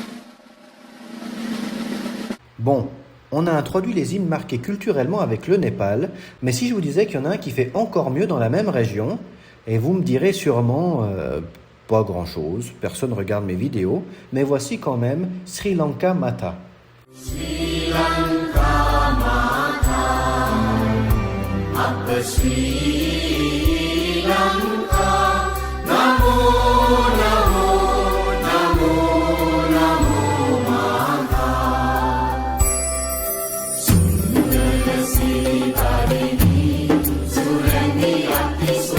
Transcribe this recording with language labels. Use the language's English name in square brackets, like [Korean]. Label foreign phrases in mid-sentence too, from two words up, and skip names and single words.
[French] Bon, on a introduit les hymnes marqués culturellement avec le Népal, mais si je vous disais qu'il y en a un qui fait encore mieux dans la même région, et vous me direz sûrement... pas grand-chose, personne regarde mes vidéos, mais voici quand même Sri Lanka Mata. [Sinhala] ශ්‍රී ලංකා මාතා, අප ශ්‍රී ලංකා, නමෝ නමෝ නමෝ නමෝ මාතා, සුන්දර සිවරිනි, සුරනි අති